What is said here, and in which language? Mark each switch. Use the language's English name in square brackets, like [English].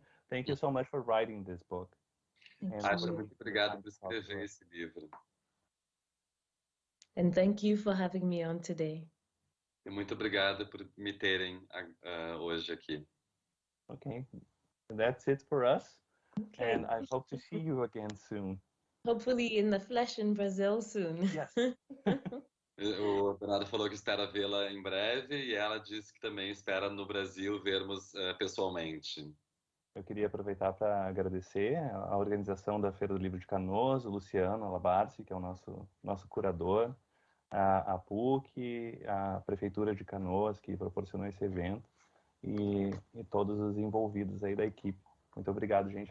[English] Thank you so much for writing this book. [Portuguese] Ayesha, muito obrigado por escrever esse livro. [English] And thank you for having me on today. [Portuguese] E muito obrigado por me terem hoje aqui. [English] Okay. That's it for us. Okay. And I hope to see you again soon. Hopefully in the flesh in Brazil soon. Yes. [Portuguese] O Bernardo falou que espera vê-la em breve e ela disse que também espera no Brasil vermos pessoalmente. Eu queria aproveitar para agradecer a organização da Feira do Livro de Canoas, o Luciano Alabarci, que é o nosso curador, a PUC, a Prefeitura de Canoas, que proporcionou esse evento, e todos os envolvidos aí da equipe. Muito obrigado, gente.